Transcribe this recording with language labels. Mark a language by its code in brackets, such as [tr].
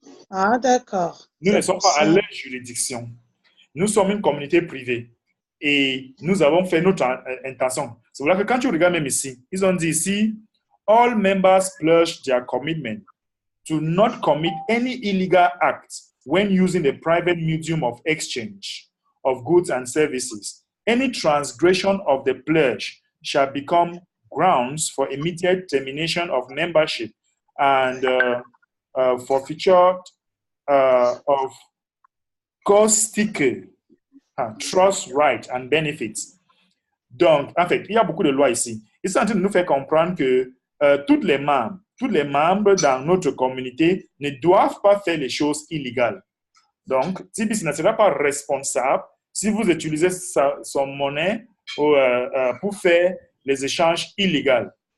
[fr] Ah, d'accord. Nous ne sommes pas à leur juridiction. Nous sommes une communauté privée et nous avons fait notre intention. C'est pour ça que quand tu regardes même ici, ils ont dit ici, [en] all members pledge their commitment to not commit any illegal act when using the private medium of exchange of goods and services. Any transgression of the pledge shall become grounds for immediate termination of membership and forfeiture of caustique, trust, right and benefits. [fr] Donc, en fait, il y a beaucoup de lois ici. Ils sont en train de nous faire comprendre que tous les membres dans notre communauté ne doivent pas faire les choses illégales. Donc, TBC ne sera pas responsable si vous utilisez son monnaie pour faire les échanges illégaux.